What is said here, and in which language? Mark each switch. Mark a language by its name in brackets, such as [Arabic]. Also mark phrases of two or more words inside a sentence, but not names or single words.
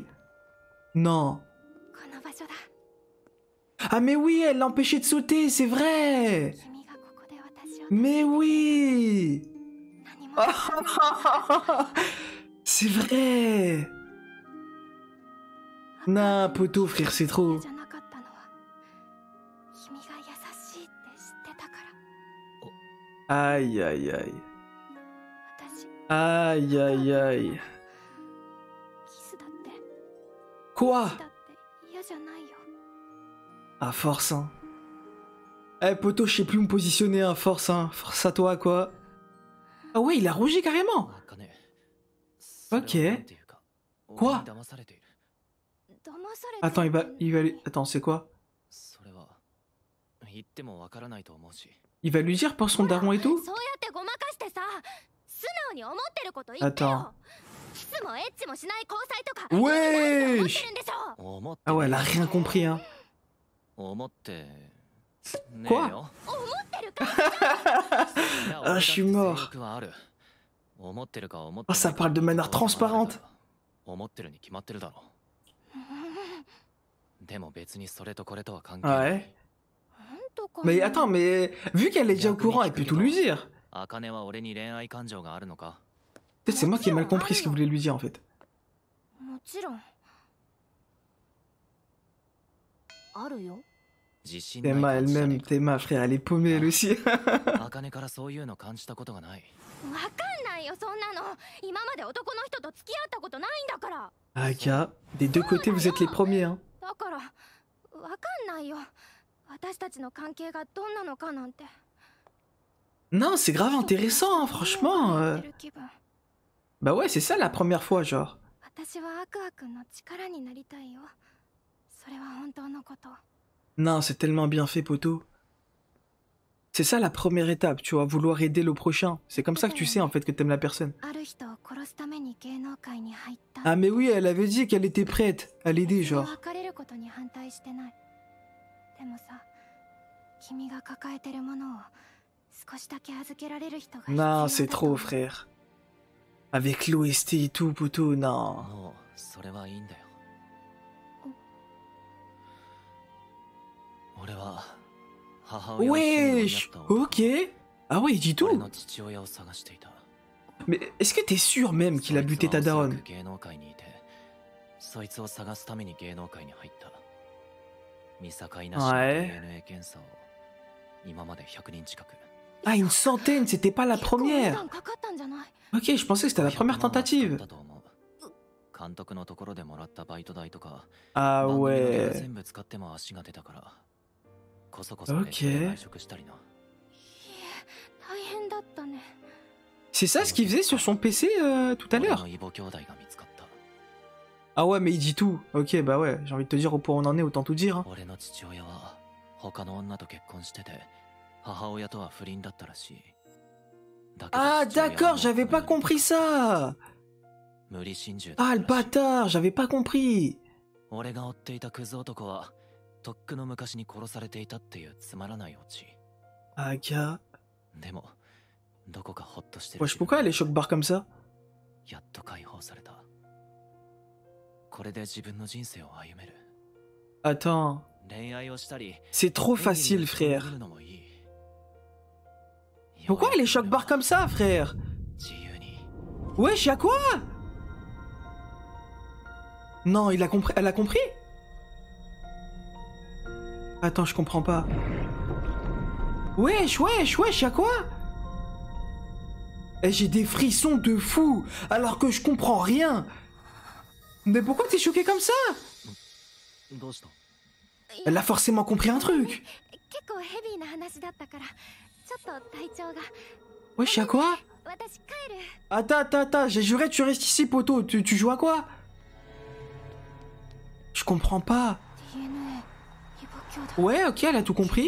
[French] Non. [Japanese] この場所だ。 [French] Ah mais oui, elle l'a empêché de sauter, c'est vrai. [Japanese] 君がここで私を。 [French] Mais oui. [Japanese] 何も。 [French] C'est vrai. Non, poto, frère, c'est trop. [Japanese] じゃなかったのは君が優しいって知ってたから。 [French] Aïe, aïe, aïe. [Japanese] 私 [French] Aïe, aïe, aïe. [Japanese] キスだって [French] Quoi? [Japanese] だって嫌じゃないよ。 [French] Ah, force, hein. Eh, poto, je sais plus où me positionner, hein. Force, hein. Force à toi, quoi. Ah ouais, il a rougi carrément. [Japanese] 茜。 [French] Ok. [Japanese] それはなんていうか、 [French] Quoi? [Japanese] 俺に騙されている。騙されて [French] Attends, il va lui... Attends, c'est quoi? [Japanese] それは言ってもわからないと思うし。 [French] Il va lui dire pour son daron et tout? [Japanese] そうやってごまかしてさ、素直に思ってること言って [French] Attends. [Japanese] よ。キスもエッチもしない交際とか [French] Wesh [Japanese] 思ってるんでしょ。思って [French] Ah ouais, elle a rien compris, hein. [Japanese] 思ってねえ [French] Quoi? [Japanese] よ。思ってるか。 [French] Ah, je suis mort. [Japanese] 性欲はある。思ってるか思って [French] Oh, ça parle de manière transparente. [Japanese] 思ってるに決まってるだろう。でも別にそれとこれとは関係ない。 [French] Ouais. Mais attends, mais vu qu'elle est déjà au courant, elle peut tout lui dire. [Japanese] 茜は俺に恋愛感情があるのか？ [French] Peut-être c'est moi qui ai mal compris ce qu'il voulait lui dire en fait. [Japanese] もちろん。あるよ。自信ない [French] Théma [Japanese] 感じじゃね [French] elle-même, Théma frère, elle est paumée elle aussi. [Japanese] えか。茜からそういうの感じたことがない。わかんないよそんなの。今まで男の人と付き合ったことないんだから。 [French] Aka, des deux côtés vous êtes les premiers, hein. [Japanese] だからわかんないよ。私たちの関係がどんなのかなんて。 [French] Non, c'est grave intéressant, hein, franchement. [Japanese] 言ってる気分。 [French] Bah ouais, c'est ça la première fois, genre. [Japanese] 私はアクア君の力になりたいよ。それは本当のこと。 [French] Non, c'est tellement bien fait, poto. C'est ça la première étape, tu vois, vouloir aider le prochain. C'est comme ça que tu sais en fait que t'aimes la personne. [Japanese] ある人を殺すために芸能界に入った。 [French] Ah mais oui, elle avait dit qu'elle était prête à l'aider, [Japanese] 別 [French] genre. [Japanese] れることに反対してない。でもさ、君が抱えてるものを少しだけ預けられる人が必要だ [French] Non, [Japanese] と [French] c'est trop, frère. Avec l'OST et tout, poteau, non. [Japanese] もうそれはいいんだよ。俺は母親を死に追いやっ [French] Wesh, [Japanese] た男 [French] ok. Ah ouais, il dit [Japanese] 俺 [French] tout. [Japanese] の父親を探していた。 [French] Mais est-ce que t'es sûr même qu'il a buté ta [Japanese] そいつはおそら [French] daronne? [Japanese] く芸能界にいて、そいつを探すために芸能界に入った。見境なしの DNA 検査を今まで100人近く。 [French] Ah, une centaine, c'était pas la [Japanese] 結構お値 [French] première. [Japanese] 段かかったんじゃない？ [French] Ok, je pensais que c'était la première [Japanese] 100万は使っ [French] tentative. [Japanese] たと思う。監督のところでもらったバイト代とか、 [French] Ah [Japanese] 番組の出が [French] ouais. [Japanese] 全部使っても足が出たから、こそこそで [French] Ok. [Japanese] 外食したりな。いえ、大変だったね。 [French] C'est ça ce qu'il faisait sur son PC tout à [Japanese] 俺 [French] l'heure? [Japanese] の異母兄弟が見つかった。 [French] Ah ouais, mais il dit tout. Ok, bah ouais, j'ai envie de te dire au point où on en est, autant tout dire. Hein. [Japanese] 俺の父親は他の女と結婚してて、母親とは不倫だったらしい。だけど [French] Ah [Japanese] 父親は [French] d'accord, [Japanese] もう [French] j'avais pas compris ça. [Japanese] 無理心中だっ [French] Ah [Japanese] た [French] le [Japanese] らしい。 [French] bâtard, j'avais pas compris. [Japanese] 俺が追っていたクズ男はとっくの昔に殺されていたっていうつまらないオチ。 [French] Ah gars. [Japanese] でもどこかホッとしてる。 [French] Wesh, pourquoi elle est choc barre comme ça? [Japanese] やっと解放された。これで自分の人生を歩める。 [French] Attends, [Japanese] 恋愛をしたり、 [French] c'est trop [Japanese] 演技に [French] facile [Japanese] 打ち込んでみ [French] frère. [Japanese] るのもいい。 [French] Pourquoi elle est choc barre comme ça frère? [Japanese] 自由に。 [French] Wesh, y'a quoi? Non, il a compris. Elle a compris? Attends, je comprends pas. Wesh, wesh, wesh, y'a quoi? Eh, j'ai des frissons de fou, alors que je comprends rien. Mais pourquoi t'es choqué comme ça? [Japanese] どうした？ [French] Elle a forcément compris un truc. [Japanese] 結構ヘビーな話だったから、ちょっと体調が。 [French] Wesh, y'a quoi? [Japanese] 私帰る。 [French] Attends, attends, attends, j'ai juré, tu restes ici, poteau. Tu joues à quoi? Je comprends pas. [Japanese] DNA、異母兄弟。 [French] Ouais, ok, elle a tout compris.